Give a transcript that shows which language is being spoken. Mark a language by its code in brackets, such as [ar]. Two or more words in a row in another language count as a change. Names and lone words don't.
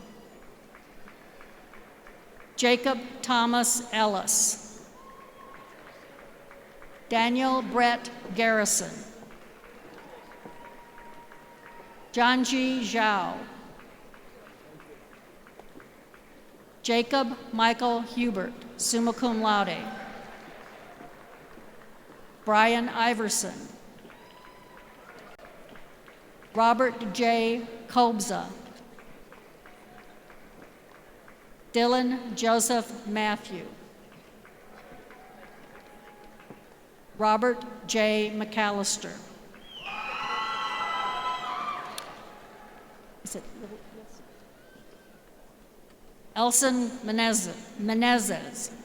[en] Jacob Thomas Ellis. Daniel Brett Garrison. Janji Zhao. [la] Jacob Michael Hubert, summa cum laude. [en] Brian Iverson. Robert J. Kobza. Dylan Joseph Matthew. Robert J. McAllister. Is it Elson Menezes.